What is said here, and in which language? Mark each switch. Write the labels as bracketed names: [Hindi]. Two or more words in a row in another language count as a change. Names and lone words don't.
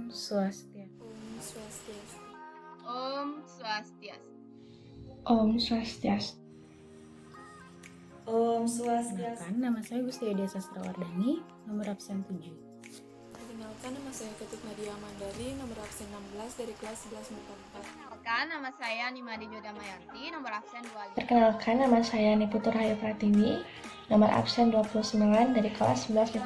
[Balinese] Swastiastu. Om Swastiastu. Om Swastiastu. Om Swastiastu. Om Swastiastu. [Indonesian] Perkenalkan, nama saya Gustiadia Sastrawardhani, nomor absen 7. Perkenalkan, nama saya Ketut Nadia Mandari, nomor absen 16 dari kelas 11 MIPA 4. Perkenalkan, nama saya Nimadi Jodamayanti, nomor absen 25. Perkenalkan, nama saya Niputur Hayu Pratiwi, nomor absen 29 dari kelas 11 MIPA 4.